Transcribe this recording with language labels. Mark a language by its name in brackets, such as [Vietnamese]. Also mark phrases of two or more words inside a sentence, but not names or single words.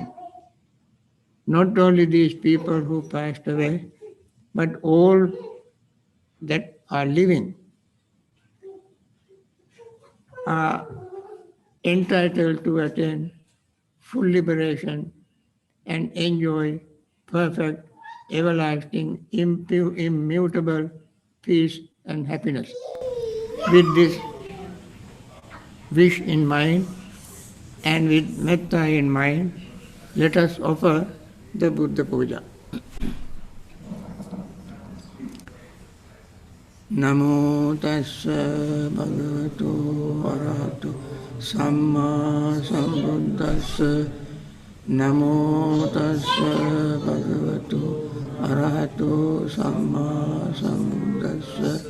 [English] Not only these people who passed away, but all that are living are entitled to attain full liberation and enjoy perfect, everlasting, immutable peace and happiness. With this wish in mind and with metta in mind, let us offer the [Pali] Buddha Puja. Namo tassa bhagavato arahato samma sambuddhassa. Namo tassa bhagavato arahato samma sambuddhassa.